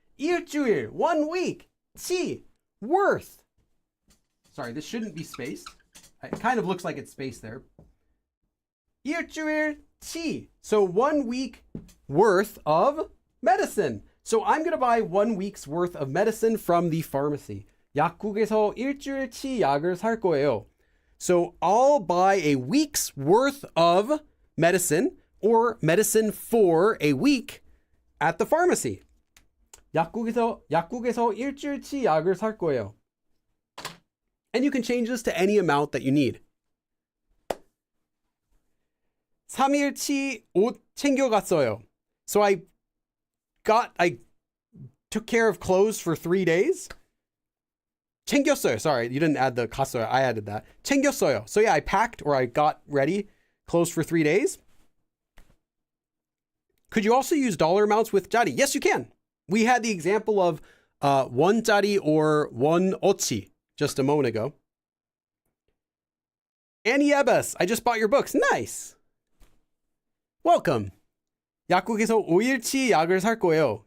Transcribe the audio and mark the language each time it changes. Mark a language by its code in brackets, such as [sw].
[en] 일주일, 1 week. 치, worth. Sorry, this shouldn't be spaced. It kind of looks like it's spaced there. [ko] 일주일, 치. [en] So 1 week worth of medicine. So I'm going to buy 1 week's worth of medicine from the pharmacy. [ko] 약국에서 일주일치 약을 살 거예요. [en] So I'll buy a week's worth of medicine, or medicine for a week, at the pharmacy. [ko] 약국에서 일주일치 약을 살 거예요. [en] And you can change this to any amount that you need. [ko] 3일치 옷 챙겨갔어요. [en] So I took care of clothes for 3 days. [ko] 챙겼어요. [en] Sorry, you didn't add the 갔어요. I added that. 챙겼어요. So yeah, I packed, or I got ready clothes for 3 days. Could you also use dollar amounts with jari? Yes, you can. We had the example of 원짜리 or 원어치 just a moment ago. Annie Ebbes, I just bought your books. Nice. Welcome. [ko] 약국에서 5일치 약을 살 거예요.